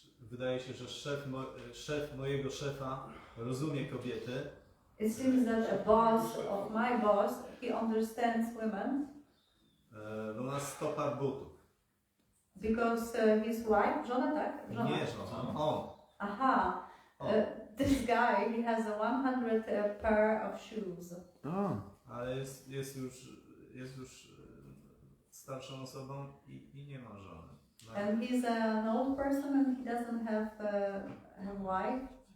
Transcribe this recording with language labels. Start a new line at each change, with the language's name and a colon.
Polish: Wydaje się, że szef mojego szefa rozumie kobiety.
English: It seems that a boss of my boss, he understands women.
Polish: No ma 100 par butów.
English: Because his wife,
Polish: żona, tak? Żona. Nie żona, on. Aha.
English: This guy, he has a 100 pair of shoes. Oh.
Polish: Ale jest już starszą osobą i nie ma żony. No.
English: And he's an old person and he doesn't have a wife.